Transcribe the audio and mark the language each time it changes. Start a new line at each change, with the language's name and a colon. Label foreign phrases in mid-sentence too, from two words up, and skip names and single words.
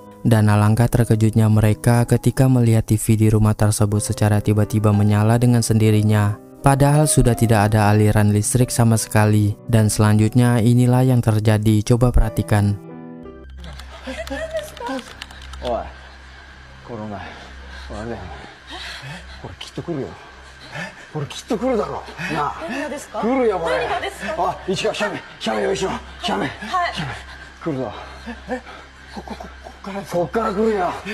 Indonesian: Dan alangkah terkejutnya mereka ketika melihat TV di rumah tersebut secara tiba-tiba menyala dengan sendirinya. Padahal sudah tidak ada aliran listrik sama sekali. Dan selanjutnya inilah yang terjadi, coba perhatikan. Oi, corona.
Japanese: Oi,これきっと来るよ。これきっと来るだろう。なあ。何がですか？来るよこれ。何がですか？あ、一応斜面用意しろ。斜面。はい。斜面。来るぞ。こっから来るよ。